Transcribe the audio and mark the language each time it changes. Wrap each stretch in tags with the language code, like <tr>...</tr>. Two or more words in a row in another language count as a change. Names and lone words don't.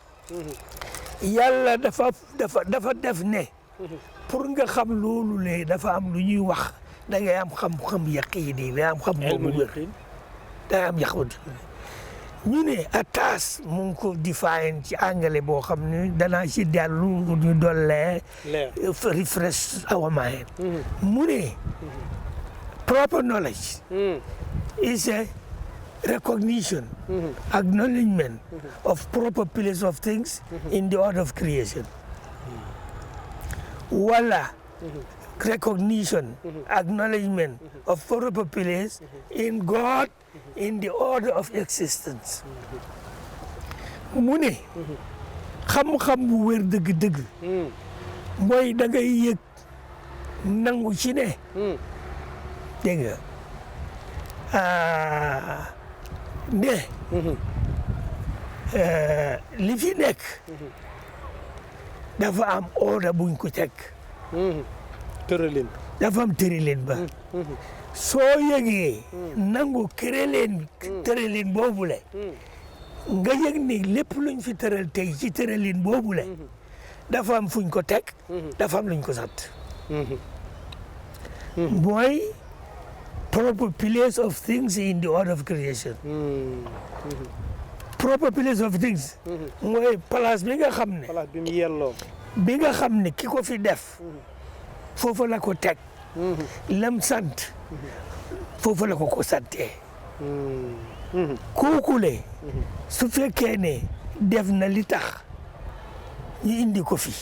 <wo>yàlla dafa def ne. pour nga xam loolu le dafa am lu ñuy wax da ngay am xam-xam yaqiini da ngay am xam boobu wér da ngay am yaqut ñu ne attaas mu ngi ko define ci anglais boo xam ne danaa ci dellu ñu dollee</wo> <en>refresh our mind</en> <wo>mu ne</wo> <en>proper knowledge is a recognition, acknowledgement of proper place of things in the order of creation. Wala recognition, acknowledgement of proper place in God in the order of existence.</en> <wo>mu ne xam-xam bu wér dëgg-dëgg mooy da ngay yëg nangu ci ne dégg nga li fi nekk dafa am ordre buñ ko teg tëralin dafa am tëralin ba soo yëgee nangu tëralin boobule nga yëg ni lépp luñ fi tëral tey ci tëralin boobule dafa am fuñ ko teg dafa am luñ ko sant mooy</wo> <en>proper place of things in the order of creation. Proper place of things.</en> <wo>mooy place bi nga xam ne. place bi mu yelloo. bi nga xam ne ki ko fi def. foofu la ko teg. lam sant. foofu la ko santee. kooku le su fekkee ne def na li tax ñu indi ko fi.</wo>